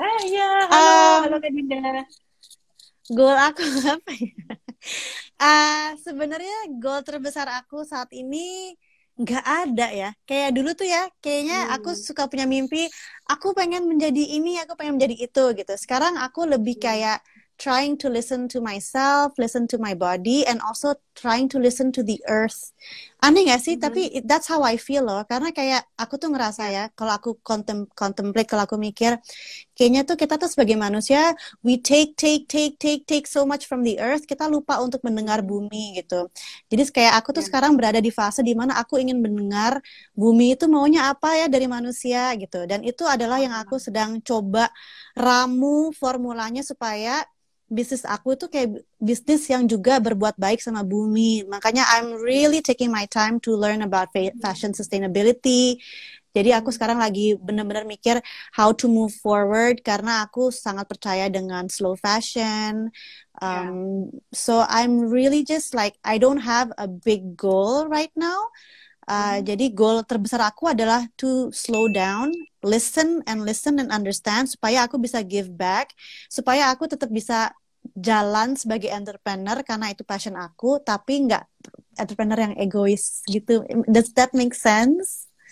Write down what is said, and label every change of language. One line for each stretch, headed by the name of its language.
Indonesian: Iya, halo, halo Um, Kak Dinda. Goal aku apa ya? Sebenarnya goal terbesar aku saat ini nggak ada ya. Kayak dulu tuh ya, kayaknya aku Hmm. suka punya mimpi, aku pengen menjadi ini, aku pengen menjadi itu gitu. Sekarang aku lebih Hmm. kayak
English: trying to listen to myself, listen to my body, and also trying to listen to the earth.
Indonesian: Aneh gak sih? Tapi
English: that's how I feel
Indonesian: loh. Karena kayak aku tuh ngerasa ya, kalau aku contemplate, kalau aku mikir, kayaknya tuh kita tuh sebagai manusia
English: we take so much from the earth,
Indonesian: kita lupa untuk mendengar Mhm. bumi gitu. Jadi kayak aku tuh Ya. sekarang berada di fase di mana aku ingin mendengar bumi itu maunya apa ya dari manusia gitu. Dan itu adalah yang aku Wah. sedang coba ramu formulanya supaya bisnis aku tuh kayak bisnis yang juga berbuat baik sama bumi. Makanya
English: I'm
Indonesian: Ya.
English: really taking my time to learn about fashion sustainability.
Indonesian: Jadi aku Mhm. sekarang lagi benar-benar mikir
English: how to move forward
Indonesian: karena aku sangat percaya dengan slow fashion. Ya.
English: So I'm really just like I don't have a big goal right now. Mhm.
Indonesian: Jadi goal terbesar aku adalah
English: to slow down, listen and understand
Indonesian: supaya aku bisa
English: give back,
Indonesian: supaya aku tetap bisa jalan sebagai entrepreneur karena itu passion aku, tapi nggak entrepreneur yang egois gitu.
English: Does that make sense?